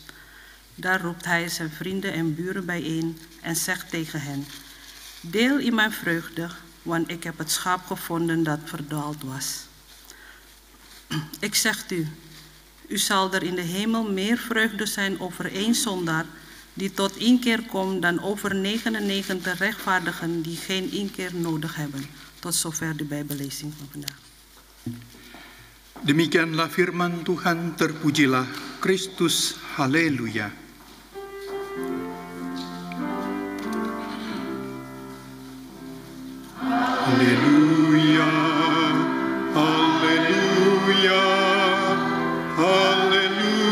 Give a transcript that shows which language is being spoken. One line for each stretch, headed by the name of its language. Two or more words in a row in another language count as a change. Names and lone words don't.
Dutch: Daar roept hij zijn vrienden en buren bijeen en zegt tegen hen, deel in mijn vreugde, want ik heb het schaap gevonden dat verdwaald was. Ik zeg u zal er in de hemel meer vreugde zijn over 1 zondaar die tot inkeer komt dan over 99 rechtvaardigen die geen inkeer nodig hebben. Tot zover de Bijbellezing van vandaag.
Indonesian: Demikianlah firman Tuhan, terpujilah Kristus, haleluya. Haleluya, haleluya, haleluya.